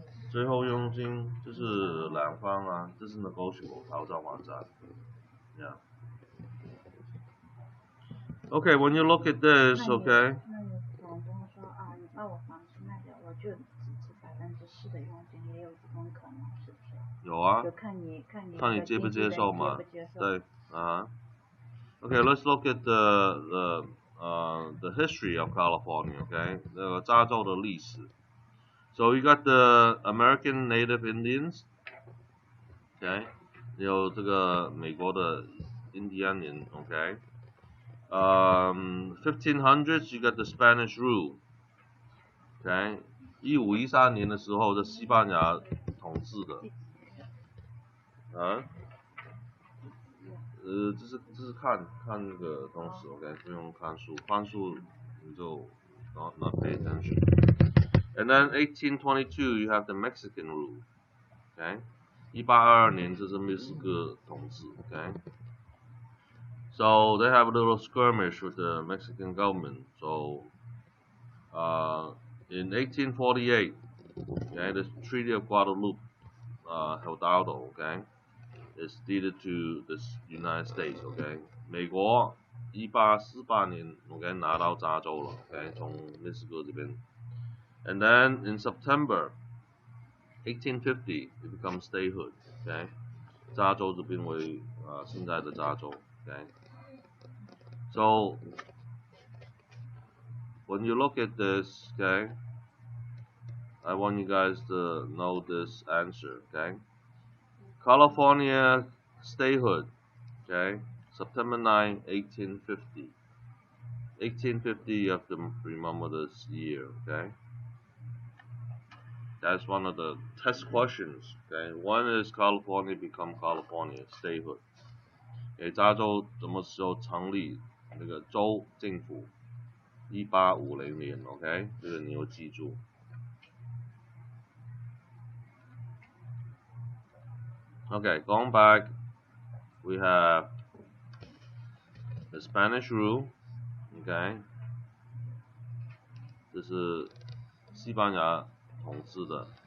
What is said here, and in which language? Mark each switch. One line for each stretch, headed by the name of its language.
Chinese: 最后佣金就是两方啊，这是 negotiable 讨价还价。
English: Yeah. Okay, when you look at this, okay.
Chinese: 那有总跟我说啊，你把我房子卖掉，我就只支4%的佣金，也有这种可能，是不是？有啊。就看你接不接受嘛？对，啊。
English: Okay, let's look at the history of California.
Chinese: Okay, 那个加州的历史。
English: So you got the American Native Indians.
Chinese: Okay, 有这个美国的印第安人。
English: Okay. 1500s you got the Spanish rule. Okay.
Chinese: 1513年的时候，在西班牙统治的。啊？这是看那个东西 ，OK， 不用看书，看书你就
English: not pay attention. And then 1822 you have the Mexican rule, OK，
Chinese: 1822年这是墨西哥统治
English: ，OK。 So they have a little skirmish with the Mexican government. So, in 1848, okay, the Treaty of Guadalupe, Hidalgo, okay, is deeded to the United States, okay.
Chinese: 美国1848年 ，OK 拿到加州了 ，OK 从墨西哥这边。
English: And then in September 1850, it becomes statehood, okay.
Chinese: 加州这边为现在的加州 ，okay.
English: So when you look at this, okay, I want you guys to know this answer, okay. California statehood, okay, September 9, 1850. 1850, you have to remember this year, okay. That's one of the test questions, okay. When is California become California statehood?
Chinese: 加州什么时候成立那个州政府？1850年 ，OK， 这个你要记住。
English: Okay, going back, we have the Spanish rule, okay，
Chinese: 这是西班牙统治的。